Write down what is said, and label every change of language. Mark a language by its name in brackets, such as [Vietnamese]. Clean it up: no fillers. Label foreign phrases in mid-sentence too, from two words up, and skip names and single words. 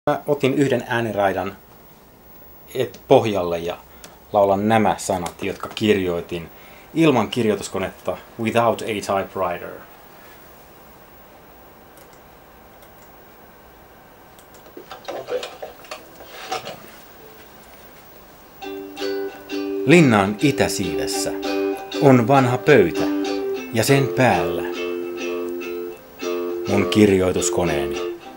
[Finnish] Mä otin yhden ääniraidan pohjalle ja laulan nämä sanat, jotka kirjoitin ilman kirjoituskonetta, [English] without a typewriter. [Finnish] Linnan itäsiivessä on vanha pöytä ja sen päällä mun kirjoituskoneeni.